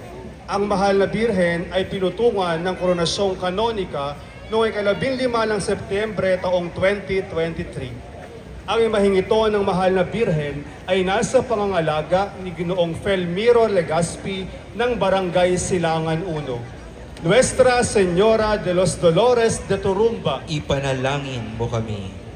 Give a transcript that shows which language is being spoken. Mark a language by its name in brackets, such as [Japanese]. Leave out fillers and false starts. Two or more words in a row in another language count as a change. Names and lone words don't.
[Filipino] Ang Mahal na Birhen ay pinutungan ng Koronasyong Kanonika noong ika-15 ng Setyembre taong 2023. Ang imaheng ito ng Mahal na Birhen ay nasa pangangalaga ni Ginoong Felmiro Legaspi ng Barangay Silangan 1. Nuestra Señora de los Dolores de Turumba. Ipanalangin mo kami.